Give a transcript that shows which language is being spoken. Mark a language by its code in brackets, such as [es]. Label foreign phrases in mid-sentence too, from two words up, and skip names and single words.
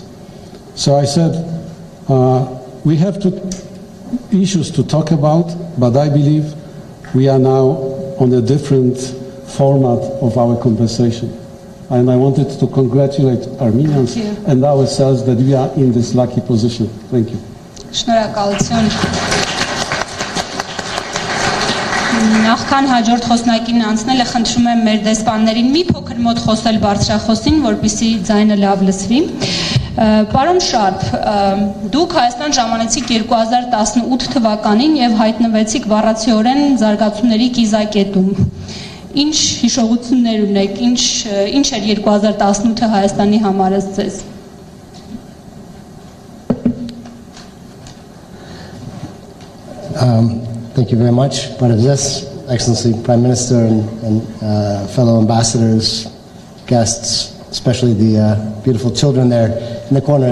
[en] So I said, we have issues to talk about, but I believe we are now on a different format of our conversation. And I wanted to congratulate Armenians and ourselves that we are in this lucky position. Thank you. [hy] Շնորհակալություն։ Նախքան հաջորդ խոսնակին անցնելը խնդրում եմ մեր դեսպաններին մի փոքր մոտ խոսել բարձրախոսին, որպեսզի ձայնը լավ լսվի։ Պարոն Շարփ, դուք Հայաստան ժամանեցիք 2018 թվականին եւ հայտնվեցիք բառացիորեն զարգացումների կիզակետում։ Ինչ հիշողություններ ունեք, ինչ էր 2018-ը Հայաստանի համար ձեզ։ [en] Thank you very much. This, Excellency Prime Minister and fellow ambassadors, guests, especially the beautiful children there in the corner.